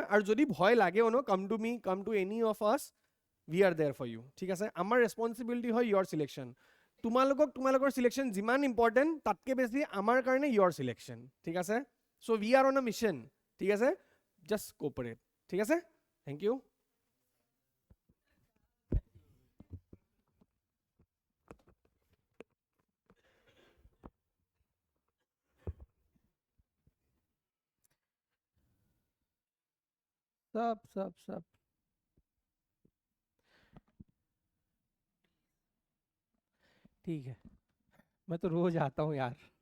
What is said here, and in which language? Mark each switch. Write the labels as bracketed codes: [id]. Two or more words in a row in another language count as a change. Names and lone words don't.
[as] আৰু যদি ভয় লাগেও ন, [en] come to me, come to any of us, we are there for you, [as] ঠিক আছে। আমাৰ ৰেছপনচিবিলিটি হয় [en] your selection. [as] তোমালোকৰ চিলেকশ্যন যিমান ইম্পৰ্টেণ্ট, তাতকৈ বেছি আমাৰ কাৰণে [en] your selection, [as] ঠিক আছে। [en] so we are on a mission, [as] ঠিক আছে। [en] just cooperate, [as] ঠিক আছে। [en] thank you. [hi] सब ठीक है, मैं तो रोज आता हूँ यार।